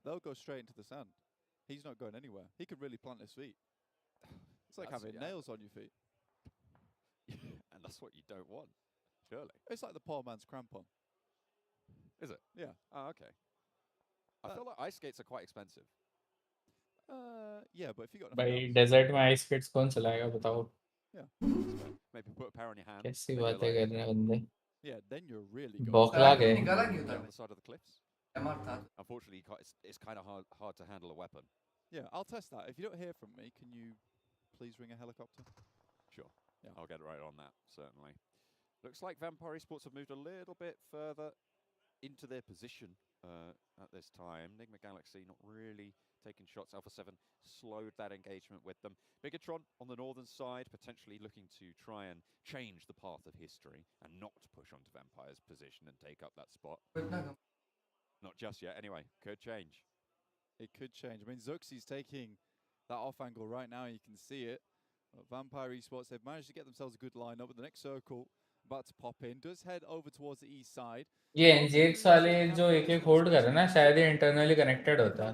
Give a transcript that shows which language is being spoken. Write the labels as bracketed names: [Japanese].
[English] They'll go straight into the sand. He's not going anywhere. He could really plant his feet. It's like having nails on your feet. And that's what you don't want, surely. It's like the poor man's crampon. Is it? Yeah. Oh, okay. I feel like ice skates are quite expensive. Yeah, but if you got [Hindi] भाई desert में ice skates कौन चलाएगा बताओ? [English] Yeah. Maybe put a pair on your hand. [Hindi] कैसी बातें कर रहे हैं बंदे? [English] Yeah, then you're really good. [Hindi] बौखला गए. [English] On the side of the cliffs. Unfortunately, it's kind of hard to handle a weapon. Yeah, I'll test that. If you don't hear from me, can you please ring a helicopter? Sure. Yeah, I'll get right on that, certainly. Looks like Vampire Esports have moved a little bit further into their position at this time. Nigma Galaxy not really taking shots. Alpha 7 slowed that engagement with them. Bigatron on the northern side, potentially looking to try and change the path of history and not push onto Vampire's position and take up that spot. Not just yet, anyway. Could change. It could change. I mean, Zuxi's taking that off angle right now. You can see it. Vampire Esports, they've managed to get themselves a good lineup with the next circle about to pop in. Does head over towards the east side. [Hindi] ये NGX वाले जो एक hold कर रहे हैं ना, शायद ये इंटरनली कनेक्टेड होता है.